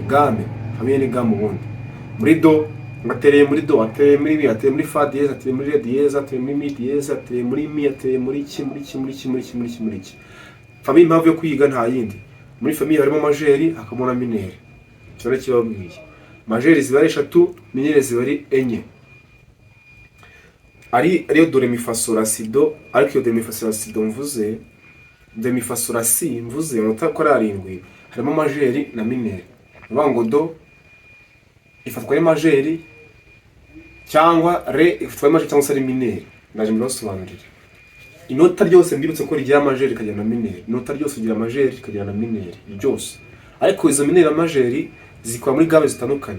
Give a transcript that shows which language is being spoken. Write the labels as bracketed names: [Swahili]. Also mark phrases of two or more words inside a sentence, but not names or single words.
[Kinyarwanda] Game, famiye ni game ubundi. Muri do, atereye muri do, atereye muri mi, atereye muri [French] fa dièse, [Kinyarwanda] atereye muri [French] re dièse, [Kinyarwanda] atereye muri [French] mi dièse, [Kinyarwanda] atereye muri mi, atereye muri ki, muri ki, muri ki, muri ki, muri ki, muri ki. Famiye impamvu yo kwiga nta yindi. Muri famiye harimo majeri, hakabamo na minere. Cyo kibabwiye. Majeri ziba ari 3, minere ziba ari 4. Ariyo do re mi fa sol la si do, ariko iyo do re mi fa sol la si do mvuze, do mi fa sol la si mvuze utakora arindwi, harimo majeri na minere. Ubango do ifatwa ari majeri cyangwa re ifatwa ari majeri cyangwa se ari minere. Ndaje mbisobanurira. Inota ryose mbibutse ko rigira majeri kagira na minere. Inota ryose rigira majeri kagira na minere byose. Ariko izo minere na majeri zikora muri gamme zitandukanye.